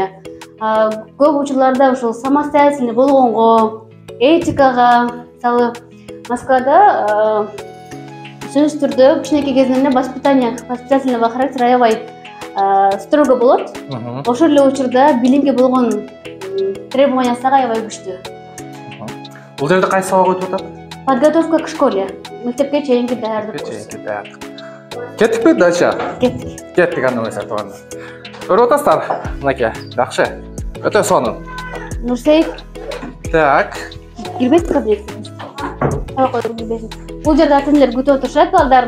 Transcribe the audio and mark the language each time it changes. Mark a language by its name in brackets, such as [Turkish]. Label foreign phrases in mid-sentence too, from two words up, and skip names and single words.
[Kyrgyz] Көп учурларда ушул самостоятельный болгонго, этикага, мисалы Москвада сөзсүз түрдө кичинекей кезинен эле [Russian] воспитательного характера [Kyrgyz] аябай строго болот. Ошол эле учурда билимге болгон требованиясы аябай күчтүү. Бул жерде кайсы сабак өтүп атат? [Russian] Подготовка к школе. [Kyrgyz] Мектепке чейинки даярдык. Кеттикпи дальше? Кеттик. Кеттик анда эмесе туугандар. Көрүп атасыздар, мынакей, жакшы. Өтө сонун. Нурсейит. Так. Кирбейт кабинетке. Бул жерде ата-энелер күтүп отурушат балдарын.